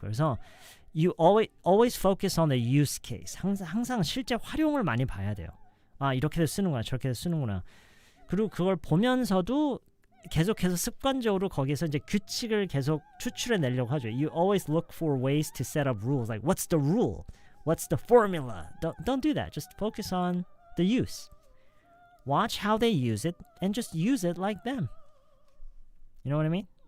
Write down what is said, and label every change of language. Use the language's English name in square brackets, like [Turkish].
[Korean] 그래서 [English] you always focus on the use case. [Korean] 항상 실제 활용을 많이 봐야 돼요. 아, 이렇게도 쓰는구나, 저렇게도 쓰는구나. 그리고 그걸 보면서도 계속해서 습관적으로 거기서 이제 규칙을 계속 추출해 내려고 하죠. [English] You always look for ways to set up rules. Like, what's the rule? What's the formula? Don't do that. Just focus on the use. Watch how they use it and just use it like them. You know what I mean?